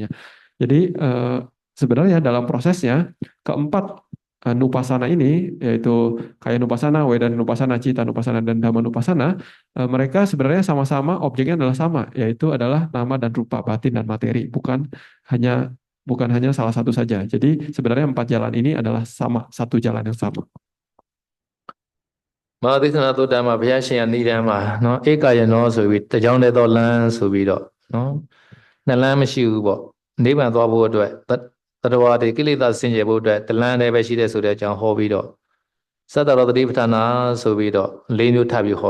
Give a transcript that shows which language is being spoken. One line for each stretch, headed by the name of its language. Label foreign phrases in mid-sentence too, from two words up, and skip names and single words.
Indonesian: Jadi sebenarnya dalam prosesnya keempat nupasana ini, yaitu
Pali: kaya nupasana, wedana nupasana, cita nupasana,
Indonesian: dan
Pali: dhamma nupasana,
Indonesian: mereka sebenarnya sama-sama objeknya adalah sama, yaitu adalah nama dan rupa, batin dan materi, hanya bukan hanya salah satu saja. Jadi sebenarnya 4 jalan ini adalah sama, satu jalan yang sama.
Burmese: မဟာသစ္စာသုတ္တမှာဘုရားရှင်ကနိဒာန်မှာနော်ဧကယနောဆိုပြီးတကြောင်တည်းသောလမ်းဆိုပြီးတော့နော်နှစ်လမ်းမရှိဘူးပေါ့နိဗ္ဗာန်သွားဖို့အတွက်တတဝါတွေကိလေသာစင်ကြယ်ဖို့အတွက်တလမ်းတည်းပဲရှိတဲ့ဆိုတဲ့အကြောင်းဟောပြီးတော့သတ္တရောတတိပဋ္ဌာနာဆိုပြီးတော့၄မျိုးထပ်ပြီးဟော